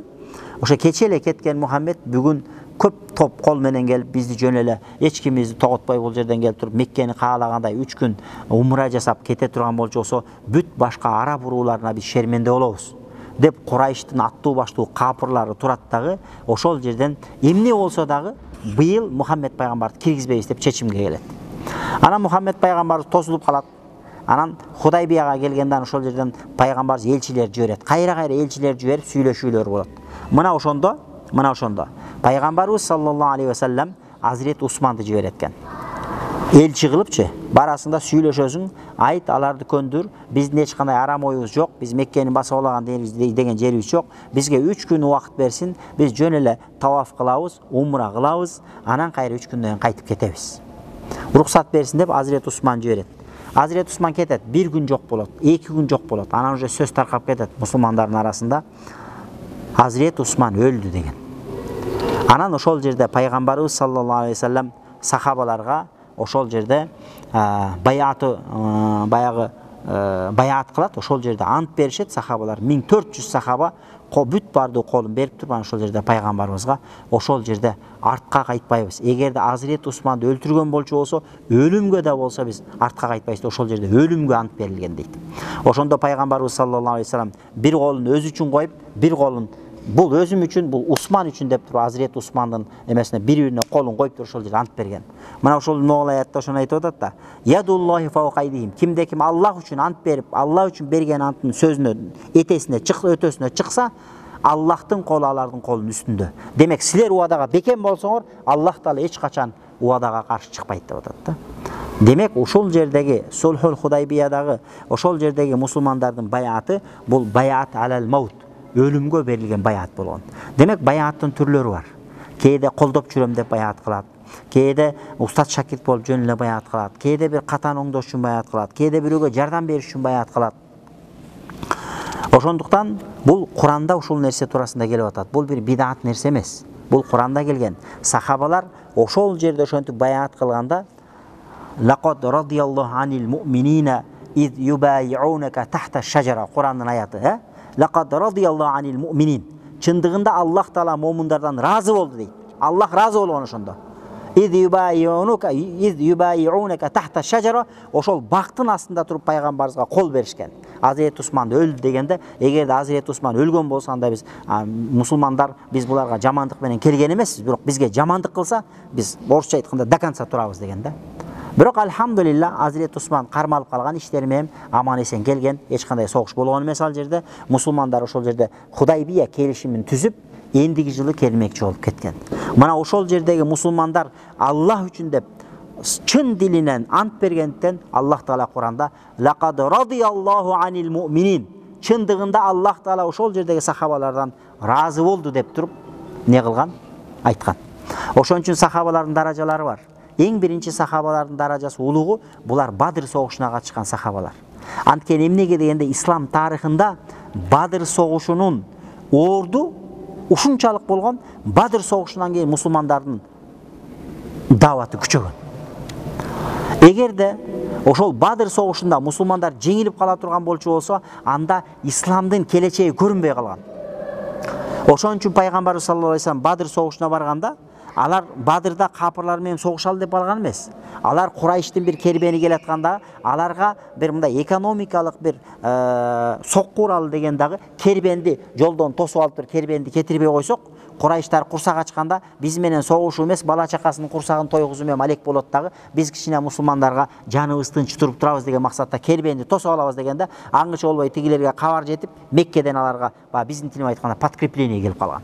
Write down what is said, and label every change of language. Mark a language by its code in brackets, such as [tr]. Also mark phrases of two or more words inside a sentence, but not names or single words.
[ky] Ошо кече эле кеткен Мухаммед бүгүн көп топ кол менен келип бизди жөн эле эч кимибизди тоготпой бул жерден келип туруп Меккени каалагандай 3 күн умра жасап кете турган болчу болсо, бүт башка араб урууларына биз шерменде болобуз деп Курайштын аттуу баштуу капырлары турат дагы, ошол жерден эмне болсо дагы быйыл Мухаммед пайгамбарды киргизбейбиз деп чечимге келет. Анан Мухаммед пайгамбарыбыз тосулуп калат. Анан Худайбияга келгенде ошол жерден пайгамбарыбыз элчилер жиберет. Кайра элчилер жиберип сүйлөшүүлөр болот. Мына ошондо пайгамбарыбыз [ar] صلى الله عليه وسلم [ky] Азирет Усманды жиберет экен. Элчи кылыпчы, барасында сүйлөшөсүң, айт аларды көндүр, биздин эч кандай арам оюбуз жок, биз Меккени басып алаган деген жерибиз жок, бизге 3 күн убакыт берсин, биз жөн эле таваф кылабыз, умра кылабыз, анан кайра 3 күндөн кийин кайтып кетебиз. Уруксат берсин деп Азирет Усман жиберет. Азирет Усман кетет, 1 күн жок болот, 2 күн жок болот, анан уже сөз таркап кетет мусулмандардын арасында. Азирет Усман өлдү деген. Анан ошол жерде пайгамбарыбыз [ar] صلى الله عليه وسلم [ky] сахабаларга ошол жерде баяат кылат, ошол жерде ант беришет сахабалар. 1400 сахаба бүт бардыгы колун берип туруп, ошол жерде пайгамбарыбызга ошол жерде артка кайтпайбыз. Эгерде Азирет Усманды өлтүргөн болчу болсо, өлүмгө да болсо биз артка кайтпайбыз. Ошол жерде өлүмгө ант берилген дейт. Ошондо пайгамбарыбыз [ar] صلى الله عليه وسلم [ky] бир колун өзү үчүн коюп, бир колун бул өзүм үчүн, бул Усман үчүн деп туруп Азирет Усмандын эмесине бири-бирине колун коюп туруп ошол жерде ант берген. Мына ошол ногул аятта ошону айтып атат да. [ar] يد الله فوق أيديهم. [ky] Кимде ким Аллах үчүн ант берип, Аллах үчүн берген антын сөзүнө өтөсүнө чыкса, Аллахтын колу алардын колунун үстүндө. Демек, силер убадага бекем болсоңор, Аллах дагы эч качан убадага каршы чыкпайт деп атат да. Демек, ошол жердеги Сулхул Худайбиядагы ошол жердеги мусулмандардын баяаты бул [ar] بيعة على الموت, [ky] өлүмгө берилген баяат болгон. Демек, баяаттын түрлөрү бар. Кээде колдоп жүрөм деп баяат кылат, кээде устат шакирт болуп жөн эле баяат кылат, кээде бир катан оңдош үчүн баяат кылат, кээде бирөөгө жардам бериш үчүн баяат кылат. Ошондуктан бул Куранда ушул нерсе туурасында келип атат. Бул бир бидат нерсе эмес. Бул Куранда келген. Сахабалар ошол жерде ошентип баяат кылганда [ar] لقد رضي الله عن المؤمنين إذ يبايعونك تحت الشجرة, [ky] Курандын аяты, [ar] لقد رضي الله عن المؤمنين. [ky] Чындыгында Аллах таала момундардан разы болду дейт. Аллах разы болгон ошондо. [ar] إذ يبايعونك تحت الشجرة, [ky] ошол бактын астында туруп пайгамбарыбызга кол беришкен. Азирет Усман өлдү дегенде, эгерде Азирет Усман өлгөн болсо, анда биз мусулмандар биз буларга жамандык менен келген эмеспиз, бирок бизге жамандык кылса, биз орусча айтканда [ru] до конца [ky] турабыз деген да. Бирок алхамдулилла Азирет Усман кармалып калган, иштери менен аман эсен келген, эч кандай согуш болгон эмес ал жерде. Мусулмандар ошол жерде Худайбия келишимин түзүп, эндиги жылы келмекчи болуп кеткен. Мына ошол жердеги мусулмандар Аллах үчүн деп чын дилинен ант бергенден Аллах таала Куранда [ar] لقد رضي الله عن المؤمنين, [ky] чындыгында Аллах таала ошол жердеги сахабалардан разы болду деп туруп не кылган, айткан. Ошон үчүн сахабалардын даражалары бар. Эң биринчи сахабалардын даражасы улугу, булар Бадыр согушуна катышкан сахабалар. Анткени эмнеге дегенде ислам тарыхында Бадыр согушунун орду ушунчалык болгон, Бадыр согушунан кийин мусулмандардын даваты күчөгөн. Эгерде ошол Бадыр согушунда мусулмандар жеңилип кала турган болчу болсо, анда исламдын келечеги көрүнбөй калган. Ошон үчүн пайгамбарыбыз [ar] صلى الله عليه وسلم [ky] Бадыр согушуна барганда, алар Бадырда капырлар менен согушалы деп алган эмес. Алар Курайштын бир кербени келатканда, аларга бир мындай экономикалык бир сокку уралы деген дагы кербенди жолдон тосуп алып туруп кербенди кетирбей койсок, Курайштар курсак ачканда биз менен согушуу эмес, бала чакасынын курсагын тойгузуу менен алек болот дагы, биз кичине мусулмандарга жаныбыз тынч туруп турабыз деген максатта кербенди тосуп алабыз дегенде, аңгыча болбой тигилерге кабар жетип, Меккеден аларга биздин тилимен айтканда подкрепление келип калган.